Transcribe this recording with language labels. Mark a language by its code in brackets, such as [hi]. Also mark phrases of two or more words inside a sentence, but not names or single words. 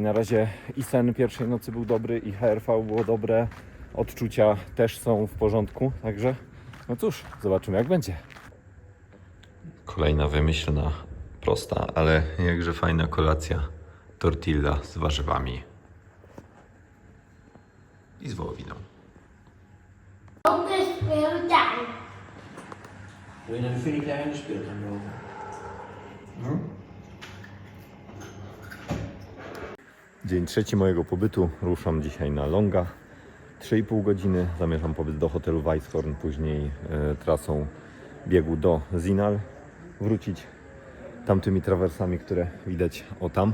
[pl] Na razie i sen pierwszej nocy był dobry, i HRV było dobre, odczucia też są w porządku, także no cóż, zobaczymy jak będzie. Kolejna wymyślna, prosta, ale jakże fajna kolacja. Tortilla z warzywami i z wołowiną. [nl] Wil je naar de Funny speeltuin lopen? [pl] Dzień trzeci mojego pobytu. Ruszam dzisiaj na longa. 3,5 godziny. Zamierzam pobyt do hotelu Weisshorn, później trasą biegu do Zinal. Wrócić tamtymi trawersami, które widać o tam.